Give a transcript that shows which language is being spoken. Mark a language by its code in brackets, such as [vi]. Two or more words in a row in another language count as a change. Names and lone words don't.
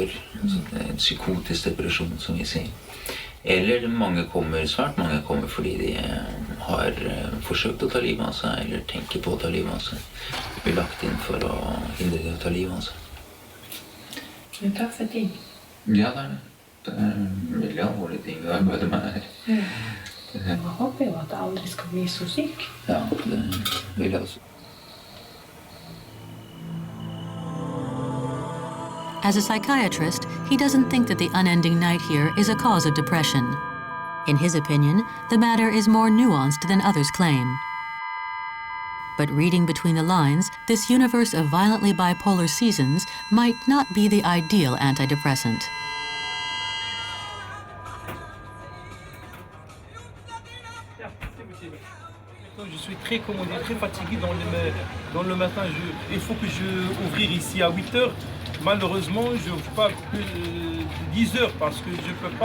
[no] Altså, det er en psykotisk depresjon, som vi sier. Eller svært mange kommer fordi de har forsøkt å ta livet av seg, eller tenker på å ta livet av seg. De blir lagt inn for å hindre det å ta livet av seg. Det er tøffe ting. Ja, det er det. Det er veldig alvorlige ting vi arbeider med her. Jeg håper jo at jeg aldri skal bli så syk. Ja, det vil jeg også. [en] As a psychiatrist, he doesn't think that the unending night here is a cause of depression. In his opinion, the matter is more nuanced than others claim. But reading between the lines, this universe of violently bipolar seasons might not be the ideal antidepressant. [fr] Je suis très, très fatigué dans le matin. Il faut que je ouvrir ici à 8 heures. Malheureusement, je n'ouvre pas plus de 10 heures parce que je ne peux pas.